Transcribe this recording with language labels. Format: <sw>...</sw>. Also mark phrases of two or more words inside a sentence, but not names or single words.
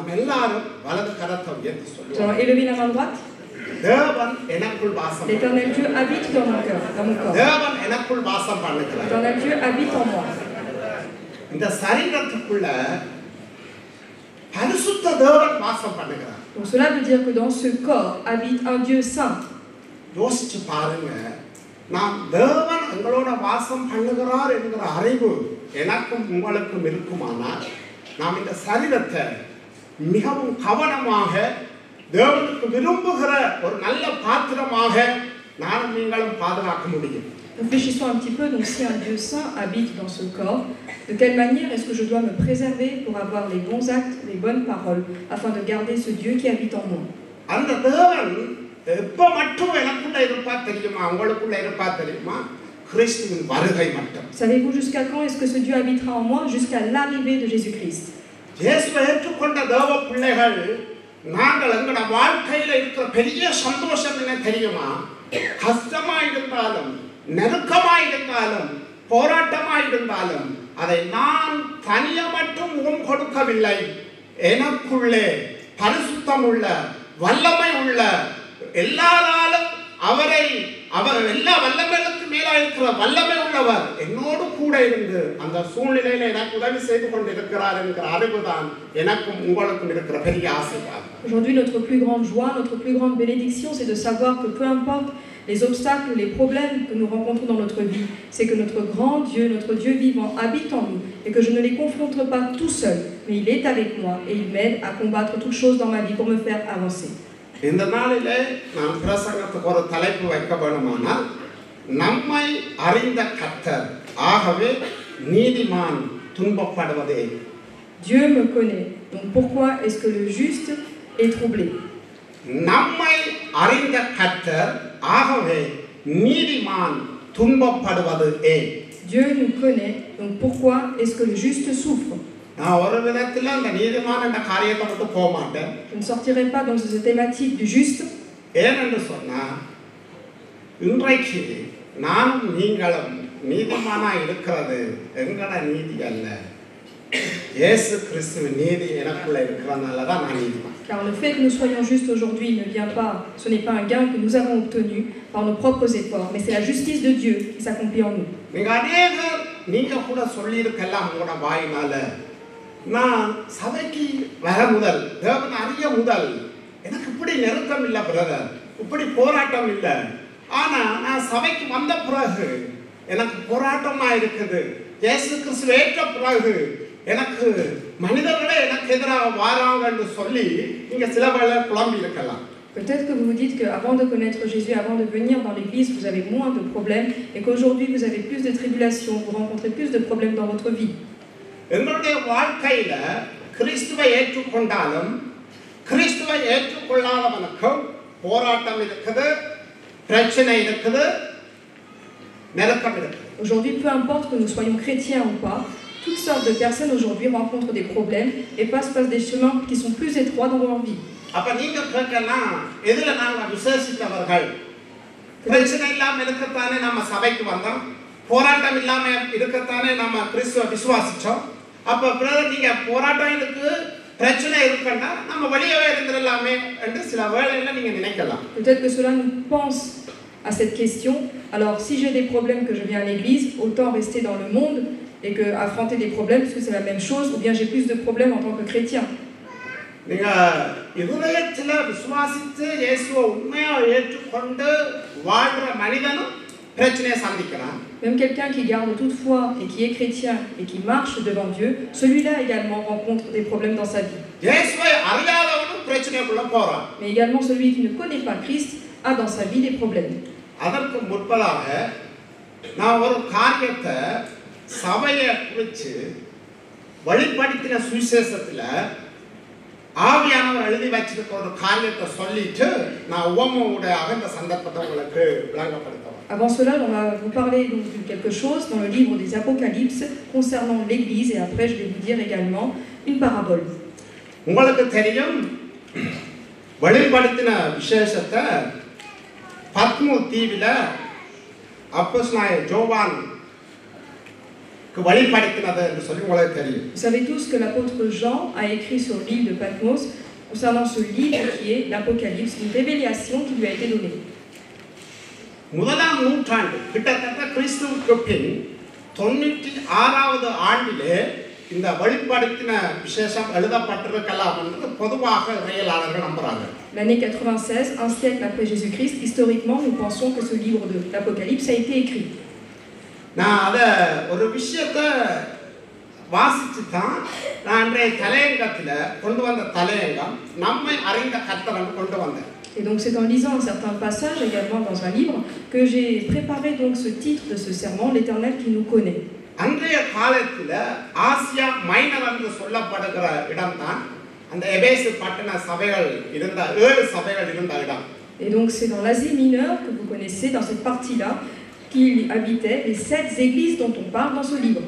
<fr>Nous allons élever la main droite. L'Éternel Dieu habite dans mon cœur, dans mon corps. L'Éternel Dieu habite en moi. Donc cela veut dire que dans ce corps habite un Dieu saint.</fr> <ta>நாம் தேவன் எங்களோட வாசம் பண்ணுகிறார் என்கிற அறிவு எனக்கும் உங்களுக்கும் இருக்குமானால் நாம் இந்த சரீரத்தை மிகவும் கவனமாக தேவனுக்கு விரும்புகிற ஒரு நல்ல பாத்திரமாக நானும் நீங்களும் பாதுகாக்க முடியும்.</ta> <fr>Réfléchissons un petit peu, donc si un Dieu saint habite dans ce corps, de quelle manière est-ce que je dois me préserver pour avoir les bons actes, les bonnes paroles, afin de garder ce Dieu qui habite en moi?</fr> <ta>அந்த தேவன் எப்ப மட்டும் எனக்குள்ள இருப்பா தெரியுமா, உங்களுக்குள்ள இருப்பா தெரியுமா? கிறிஸ்துவின் வருகை மட்டும்.</ta> <fr>Savez-vous jusqu'à quand est-ce que ce Dieu habitera en moi? Jusqu'à l'arrivée de Jésus-Christ.</fr> <ta>இயேசுவை ஏற்றுக்கொண்ட தேவ பிள்ளைகள் நாங்கள் எங்களோட வாழ்க்கையில இருக்கிற பெரிய சந்தோஷம் என்ன தெரியுமா? கஷ்டமா இருந்தாலும், நெருக்கமா இருந்தாலும், போராட்டமா இருந்தாலும் அதை நான் தனியா மட்டும் முகம் கொடுக்கவில்லை. எனக்குள்ளே பரிசுத்தம் உள்ள, வல்லமை உள்ள, எல்லாராலும் அவர் எல்லா வல்லமைகளுக்கு மேலா இருக்கிற வல்லமை உள்ளவர் என்னோடு கூட இருந்து அந்த சூழ்நிலையில எனக்கு உதவி செய்து கொண்டிருக்கிறார் என்கிற அறிவுதான் எனக்கும் உங்களுக்கும் இருக்கிற பெரிய ஆசீர்வாதம்.</ta> <fr>Aujourd'hui, notre plus grande joie, notre plus grande bénédiction, c'est de savoir que peu importe les obstacles, les problèmes que nous rencontrons dans notre vie, c'est que notre grand Dieu, notre Dieu vivant habite en nous et que je ne les confronte pas tout seul, mais il est avec moi et il m'aide à combattre toutes choses dans ma vie pour me faire avancer.</fr> <ta>இந்த நாளிலே நான் பிரசங்கத்துக்கு ஒரு தலைப்பு வைக்க வேண்டுமானால் நம்மை அறிந்த கர்த்தர், ஆகவே நீதிமான் துன்பப்படுவதே</ta> <fr>Dieu me connaît. Donc pourquoi est-ce que le juste est troublé?</fr> <ta>நம்மை அறிந்த கர்த்தர் ஆகவே நீதிமான் துன்பப்படுவது ஏன்?</ta> <fr>Dieu nous connaît. Donc pourquoi est-ce que le juste souffre?</fr> <ta>நான் ஒரு விதத்தில் அந்த நீதிமான் என்ற காரியத்தை விட்டு போக மாட்டேன்.</ta> <fr>Je ne sortirai pas dans cette thématique du juste.</fr> <ta>ஏனென்று சொன்னால் இன்றைக்கு நானும் நீங்களும் நீதிமானாக இருக்கிறது எங்களோட நீதி அல்ல, இயேசு கிறிஸ்துவின் நீதி எனக்குள்ள இருக்கிறதுனால தான் நான் நீதிமான்.</ta> <fr>Car le fait que nous soyons justes aujourd'hui ne vient pas, ce n'est pas un gain que nous avons obtenu par nos propres efforts, mais c'est la justice de Dieu qui s'accomplit en nous.</fr> <ta>நீங்க கூட சொல்லியிருக்கலாம் உங்களோட வாயினால, நான் சபைக்கு வர முதல் தேவன் அறிய முதல் எனக்கு இப்படி நெருக்கம் இல்லை பிரதர், இப்படி போராட்டம் இல்லை, ஆனா நான் சபைக்கு வந்த பிறகு எனக்கு போராட்டமா இருக்குது, இயேசு கிறிஸ்து ஏற்ற பிறகு எனக்கு மனிதர்களே எனக்கு எதிராக வாராங்கன்னு சொல்லி நீங்க சில வேளை குழம்பி இருக்கலாம்.</ta> <fr>Peut-être que vous vous dites qu'avant de connaître Jésus, avant de venir dans l'église, vous avez moins de problèmes et qu'aujourd'hui vous avez plus de tribulations, vous rencontrez plus de problèmes dans votre vie.</fr> <ta>எங்களுடைய வாழ்க்கையில கிறிஸ்துவை ஏற்றுக்கொண்டாலும் கிறிஸ்துவை ஏற்றுக்கொள்ளாதவனுக்கும் போராட்டம் இருக்குது, பிரச்சனை இருக்குது, நெருக்கம் இருக்குது.</ta> <fr>Aujourd'hui, peu importe que nous soyons chrétiens ou pas, toutes sortes de personnes aujourd'hui rencontrent des problèmes et passent des chemins qui sont plus étroits dans leur vie.</fr> <ta>அப்ப நீங்க கேட்கலாம், எதுல நாங்க விசேஷித்தவர்கள்? பிரச்சனை இல்லாம இருக்கத்தானே நம்ம சபைக்கு வந்தோம், போராட்டம் இல்லாம இருக்கத்தானே நம்ம கிறிஸ்துவ விசுவாசிச்சோம். அப்ப பிரதர் நீங்க போராட்டம் இருக்கு, பிரச்சனை இருக்குன்னா நம்ம வெளியவே இருந்திரலாமே என்று சில வேளையில நீங்க நினைக்கலாம்.</ta> <fr>Peut-être que cela nous pense à cette question. Alors si j'ai des problèmes que je viens à l'église, autant rester dans le monde et que affronter des problèmes parce que c'est la même chose, ou bien j'ai plus de problèmes en tant que chrétien.</fr> <ta>நீங்க இதயத்துல விசுவாசித்து இயேசுவை உண்மையா ஏற்றுக்கொண்டு வாழ்ற மனிதனும் பிரச்சனையை சந்திக்கிறான்.</ta> <fr>Même quelqu'un qui garde toute foi et qui est chrétien et qui marche devant Dieu, celui-là également rencontre des problèmes dans sa vie.</fr> <ta>இயேசுவை அறியாதவனும் பிரச்சனைக்குள்ள போறான்.</ta> <fr>Mais également celui qui ne connaît pas Christ a dans sa vie des problèmes.</fr> <ta>அதற்கு முன்பதாக நான் ஒரு காரியத்தை சபையை குறித்து வெளிப்படுத்தின சுவிசேஷத்துல ஆவியானவர் எழுதி வச்சிருக்க ஒரு காரியத்தை சொல்லிட்டு நான் உவமையோட அகந்த சந்தர்ப்பத்தை உங்களுக்கு விளங்கப்படுத்துவேன்.</ta> <fr>Avant cela, on va vous parler donc de quelque chose dans le livre des Apocalypses concernant l'Église et après je vais vous dire également une parabole.</fr> <ta>உங்களுக்கு தெரியும், வெளிப்படுத்தின விசேஷத்தை பத்மோ தீவில அப்போஸ்தலனாகிய யோவான்</ta> <fr>Vous savez tous que l'apôtre Jean a écrit sur l'île de Patmos concernant ce livre qui est l'Apocalypse, une révélation qui lui a été donnée.</fr> <ta>முதலாம் நூற்றாண்டு கிட்டத்தட்ட கிறிஸ்துவுக்கு பின் 96வது ஆண்டிலே இந்த வெளிப்படுத்தின விசேஷம் எழுதப்பட்டிருக்கலாம் என்று பொதுவாக இறையியலாளர்கள் நம்புறாங்க.</ta> <fr>L'année 96, un siècle après Jésus-Christ, historiquement, nous pensons que ce livre de l'Apocalypse a été écrit.</fr> <ta>நான் அத ஒரு விஷயத்தை வாசிச்சு தான் நான் தலையங்கத்துல கொண்டு வந்த தலையங்கம் நம்மை அறிந்த கர்த்தர் கொண்டு வந்தேன்.</ta> <fr>Et donc c'est en lisant un certain passage également dans un livre que j'ai préparé donc ce titre de ce sermon, l'Éternel qui nous connaît.</fr> <ta>அன்றைய காலத்துல ஆசியா மைனர் என்று சொல்லப்படுகிற இடம்தான் அந்த எபேசு பட்டண சபைகள் இருந்த 7 சபைகள் இருந்த இடம்.</ta> <fr>Et donc c'est dans l'Asie mineure que vous connaissez, dans cette partie-là, qu'il habitait les 7 églises dont on parle dans ce livre.</fr>